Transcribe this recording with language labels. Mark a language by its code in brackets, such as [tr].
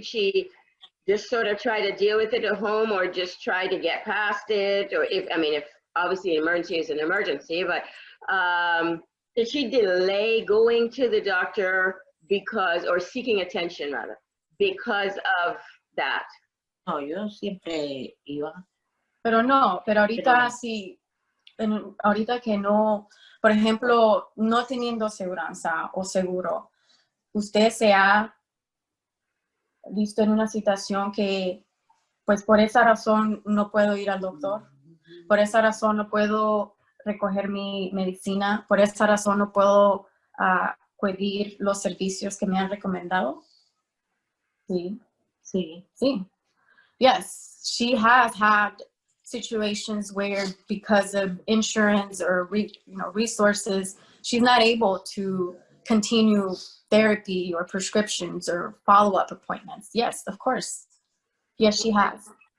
[en] Did she just sort of try to deal with it at home, or just try to get past it? Or if obviously an emergency is an emergency, but did she delay going to the doctor or seeking attention rather, because of that? [es] No, yo siempre iba. Pero ahorita sí, ahorita que no, por ejemplo, no teniendo aseguranza o seguro, usted se ha visto en una situación que, pues por esa razón no puedo ir al doctor, por esa razón no puedo recoger mi medicina, por esa razón no puedo pedir los servicios que me han recomendado. Sí. Sí. Sí. [en] Yes, she has had situations where, because of insurance or resources, she's not able to continue therapy or prescriptions or follow-up appointments. Yes, of course. Yes, she has.